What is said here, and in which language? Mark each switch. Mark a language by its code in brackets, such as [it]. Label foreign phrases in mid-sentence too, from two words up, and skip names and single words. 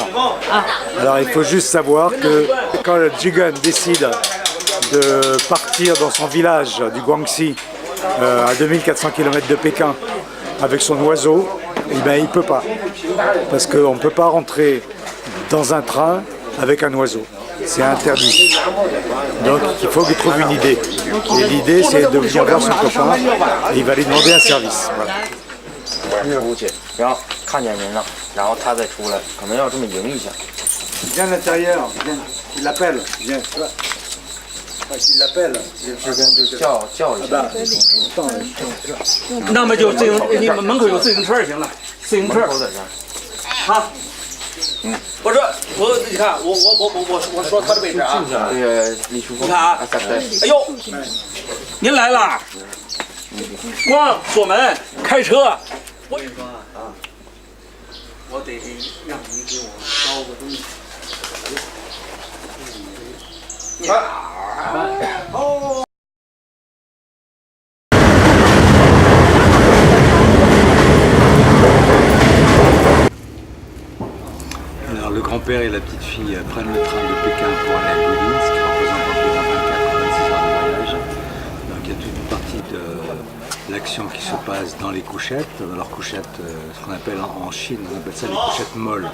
[fr] Alors il faut juste savoir que quand le Jigen décide de partir dans son village du Guangxi à 2400 km de Pékin avec son oiseau, eh ben, il ne peut pas. Parce qu'on ne peut pas rentrer dans un train avec un oiseau. C'est interdit. Donc il faut qu'il trouve une idée. Et l'idée, c'est de venir vers son copain et il va lui demander un service. Voilà. [zh] 出去，然后看见人了，然后他再出来，可能要这么迎一下。 [fr] Viens à l'intérieur, viens, il l'appelle, viens, tu vois. Il l'appelle, [zh] 叫一下。那么就自行，你们门口有自行车就行了，自行车。好。我说你看我说他的位置啊。你看啊，哎呦，您来了，光锁门开车。我得让你给我烧个东西。哦。 [fr] Alors le grand-père et la petite-fille prennent le train de Pékin pour aller à Guilin, ce qui représente environ 24 à 26 heures de voyage. Donc il y a toute une partie de l'action qui se passe dans les couchettes, dans leurs couchettes, ce qu'on appelle en Chine, on appelle ça les couchettes molles.